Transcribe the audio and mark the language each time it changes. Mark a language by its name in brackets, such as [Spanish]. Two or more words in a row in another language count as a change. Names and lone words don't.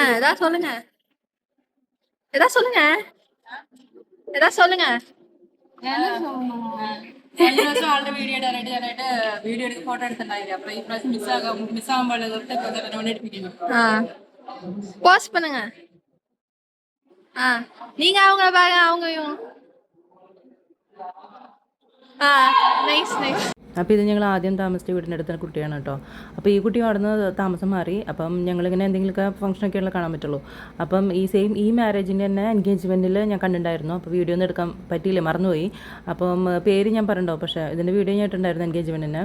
[Tamil] ஏதாவது சொல்லுங்க ஏதாவது சொல்லுங்க ஏதாவது சொல்லுங்க [Malayalam] ആളുടെ വീഡിയോ ഇടാനായിട്ട് ഞാനായിട്ട് വീഡിയോ എടുത്ത് ഫോട്ടോ എടുത്തിട്ടുണ്ടായില്ല അപ്പൊ ഈ പ്രാവശ്യം മിസ്സാകാൻ പാടില്ല തൊട്ട് എടുപ്പിക്കുന്നു [Tamil] போஸ்ட் பண்ணுங்க நீங்க அவங்க பாருங்க அவங்க இவங்க [English] nice nice. [Malayalam] അപ്പോൾ ഇത് ഞങ്ങൾ ആദ്യം താമസിച്ച വീടിൻ്റെ അടുത്ത കുട്ടിയാണ് കേട്ടോ. അപ്പോൾ ഈ കുട്ടി അവിടുന്ന് താമസം മാറി. അപ്പം ഞങ്ങളിങ്ങനെ എന്തെങ്കിലുമൊക്കെ ഫംഗ്ഷനൊക്കെയുള്ള കാണാൻ പറ്റുള്ളൂ. അപ്പം ഈ മാരേജിൻ്റെ തന്നെ എൻഗേജ്മെൻറ്റിൽ ഞാൻ കണ്ടിട്ടുണ്ടായിരുന്നു. അപ്പോൾ വീഡിയോ ഒന്നും എടുക്കാൻ പറ്റിയില്ല, മറന്നുപോയി. അപ്പം പേര് ഞാൻ പറഞ്ഞിട്ടുണ്ടാവും, പക്ഷേ ഇതിൻ്റെ വീഡിയോ ഞാൻ ഇട്ടുണ്ടായിരുന്നു എൻഗേജ്മെൻറ്റിന്.